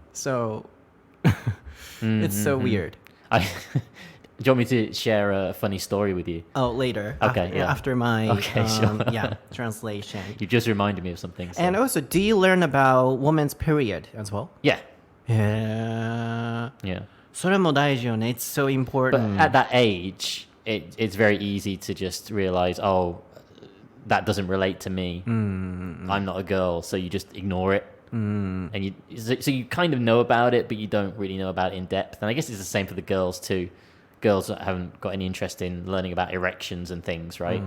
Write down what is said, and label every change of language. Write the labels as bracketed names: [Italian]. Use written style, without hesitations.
[English] So it's so weird. Do you want me to share a funny story with you? Oh, later. Okay, After my sure. translation. You just reminded me of something. So. And also, do you learn about women's period as well? Yeah. Yeah. [Japanese] それも大事よね. [English] It's so important. But at that age, it's very easy to just realize, that doesn't relate to me. I'm not a girl, so you just ignore it. And so you kind of know about it, but you don't really know about it in depth. And I guess it's the same for the girls too. Girls that haven't got any interest in learning about erections and things, right?